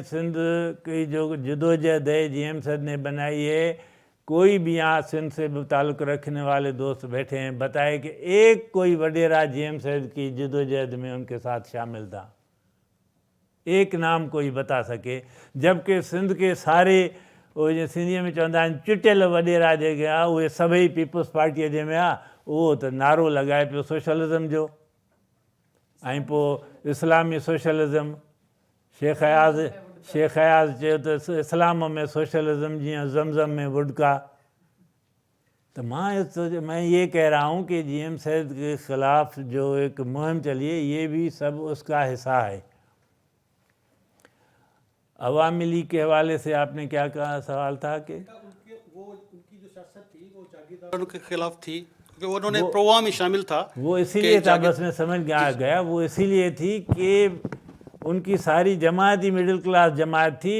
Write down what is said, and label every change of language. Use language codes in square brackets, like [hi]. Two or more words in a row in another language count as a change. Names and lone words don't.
[ur] سندھ کی جو جدوجہد ہے جی ایم سید نے بنائی ہے، کوئی بھی یہاں سندھ سے تعلق رکھنے والے دوست بیٹھے ہیں بتائے کہ ایک کوئی وڈیرا جی ایم سید کی جدوجہد میں ان کے ساتھ شامل تھا، ایک نام کوئی بتا سکے، جبکہ سندھ کے سارے وہ سندھیअ [sd] में चवंदा आहिनि चुटियल वॾेरा जेके आहे उहे सभई पीपल्स पार्टीअ जे में आहे। उहो त नारो लॻाए पियो सोशलिज़म जो, ऐं पोइ इस्लामी सोशलिज़म। शेख अयाज़ चयो त इस्लाम में सोशलिज़म जीअं ज़मज़म में वुडका। [ur] تو میں یہ کہہ رہا ہوں کہ جی ایم سید کے خلاف جو ایک مہم چلی ہے، یہ بھی سب اس کا حصہ ہے. عوامی لیگ کے حوالے سے آپ نے کیا کہا، سوال تھا کہ ان کی جو سیاست تھی وہ جاگیرداروں کے خلاف تھی، کیونکہ انہوں نے پروگرام میں شامل تھا۔ وہ اسی لیے تھا، بس میں سمجھ گیا، وہ اسی لیے تھی کہ ان کی ساری جماعت ہی مڈل کلاس جماعت تھی۔